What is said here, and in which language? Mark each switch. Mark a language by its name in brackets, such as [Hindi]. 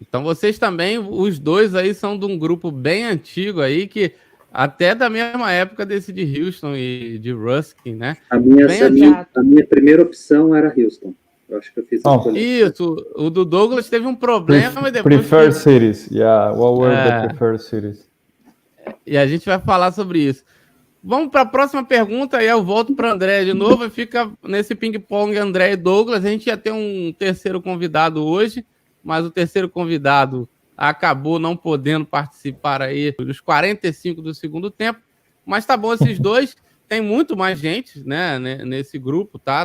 [Portuguese] Então vocês também, os dois aí, são de um grupo bem antigo aí, que até da mesma época desse de Houston e de Ruskin, né? A minha primeira opção era Houston. Eu acho que eu fiz isso. O do Douglas teve um problema e depois... [English] Preferred cities. Yeah, what were the preferred cities? [Portuguese] E a gente vai falar sobre isso. Vamos para a próxima pergunta, aí eu volto para André de novo e fica nesse ping-pong André e Douglas. A gente ia ter um terceiro convidado hoje, mas o terceiro convidado acabou não podendo participar aí dos 45 do segundo tempo, mas tá bom esses dois, tem muito mais gente, né, nesse grupo, tá?